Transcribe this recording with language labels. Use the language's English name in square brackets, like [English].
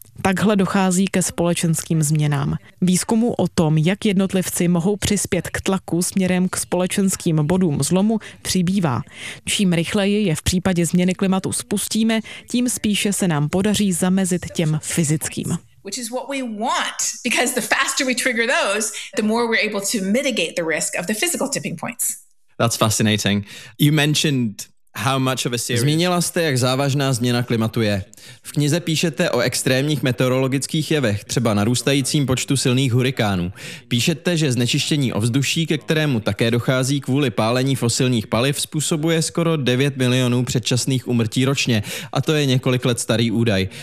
[Czech] Takhle dochází ke společenským změnám. Výzkumu o tom, jak jednotlivci mohou přispět k tlaku směrem k společenským bodům zlomu, přibývá. Čím rychleji je v případě změny klimatu spustíme, tím spíše se nám podaří zamezit těm fyzickým. [English] Which is what we want, because the faster we trigger those, the more we're able to mitigate the risk of the physical tipping points. That's fascinating. You mentioned How much of a serious? [Czech] Zmínila jste, jak závažná změna klimatu je. V knize píšete o extrémních meteorologických jevech, třeba narůstajícím počtu silných hurikánů. Píšete, že znečištění ovzduší, ke kterému také dochází kvůli pálení fosilních paliv, způsobuje skoro 9 milionů předčasných úmrtí ročně, a to je několik let starý údaj.